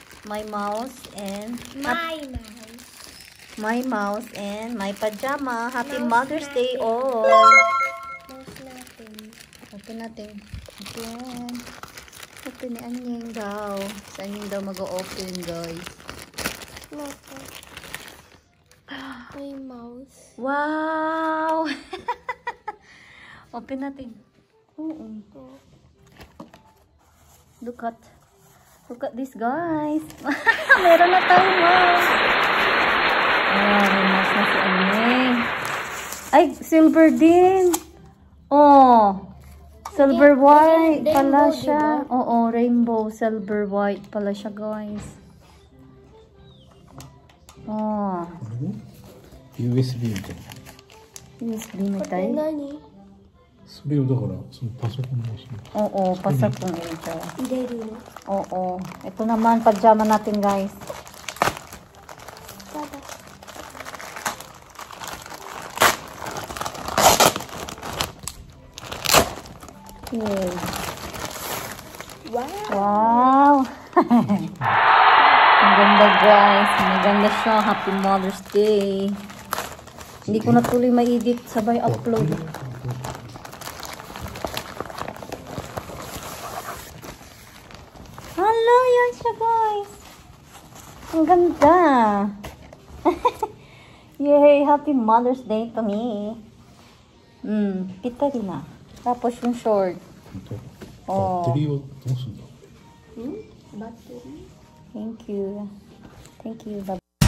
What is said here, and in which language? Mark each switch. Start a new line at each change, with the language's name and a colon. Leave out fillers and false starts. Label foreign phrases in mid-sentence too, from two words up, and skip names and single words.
English: my mouse and My mouse. my mouse and my pajama. Happy Mouse Mother's Day
Filipino: natin.
English: all.
Filipino: Mouse natin. Open natin. Open. Open ni Anyeng daw. Sa Anyeng daw mag-o-open, guys. Natin.
English: My mouse.
Filipino: Wow! Open natin. Oo.
English: Look at this, guys.
Filipino: Meron na tayong mouse. May mouse na si Anyeng. Ay, silver din. Oh.
English: Silver white
Filipino: pala siya. Oo,
English: rainbow, silver white
Filipino: pala siya, guys. Oh.
Japanese: USB みたいな。 USBみたい? 何それをだからそのパソコンのその
Filipino: Oo, pasakong ito.
Japanese: 入れるの
Filipino: Oo. Ito naman, pajama natin, guys.
English: Okay.
Filipino: Wow! Ang ganda, guys. Maganda siya.
English: Happy Mother's Day.
Filipino: Hindi ko na tuloy ma-edit. Sabay upload. Hello, yan siya, guys. Ang ganda. Yay!
English: Happy Mother's Day to me.
Filipino: Kita rin na. Tapos yung short.
Japanese: バッテリーをどうするんだ
English: Battery. Thank you. Thank you. Bye-bye.